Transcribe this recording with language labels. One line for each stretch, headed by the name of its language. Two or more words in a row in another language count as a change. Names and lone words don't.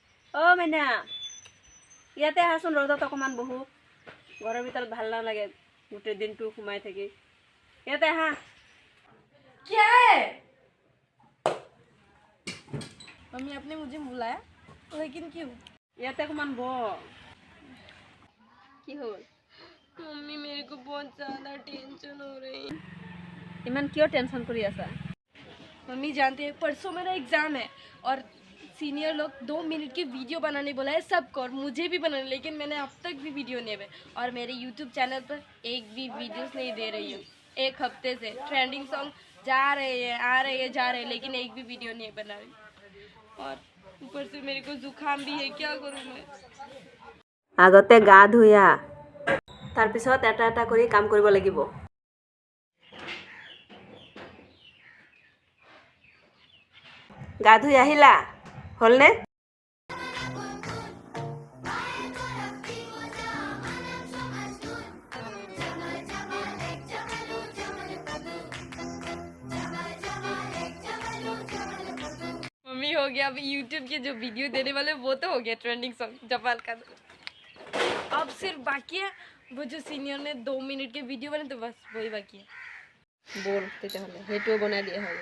Assamese: অ মাইনা ইয়াতে আহাচোন ৰ'দত অকণমান বহো ঘৰৰ ভিতৰত ভাল নালাগে গোটেই দিনটো সোমাই থাকি ইয়াতে আহা
Hindi: क्या है मम्मी आपने मुझे बुलाया लेकिन क्यों
Assamese: ইয়াতে অকণমান বহ কি হ'ল
Hindi: मम्मी मेरे को बहुत ज्यादा टेंशन हो रही है
Assamese: ইমান কিয় টেনশ্যন কৰি আছা
Hindi: मम्मी जानते हैं परसों मेरा एग्जाम है और सीनियर लोग 2 मिनट की वीडियो बनाने बोला है सबको और मुझे भी बनाने लेकिन मैंने अब तक भी वीडियो नहीं बनाई और मेरे
English: YouTube channel
Hindi: पर एक भी वीडियोस नहीं दे रही हूँ 1 हफ्ते से
English: trending song
Hindi: जा रहे हैं आ रहे हैं जा रहे हैं लेकिन एक भी वीडियो नहीं बना रही और ऊपर से मेरे को जुकाम भी है क्या करूँ मैं
Assamese: আগতে গা ধুইয়া তাৰপিছত এটা এটা কৰি কাম কৰিব লাগিব গা ধুই আহিলা হ'লনে
Hindi: मम्मी हो गया अभी यूट्यूब के जो वीडियो देने वाले वो तो हो गया
English: trending song
Hindi: जापान का अब सिर्फ बाकी है वो जो सीनियर ने 2 मिनट के वीडियो बने तो बस वही बाकी है
Assamese: বল তেতিয়াহ'লে সেইটোও বনাই দিয়া হ'ব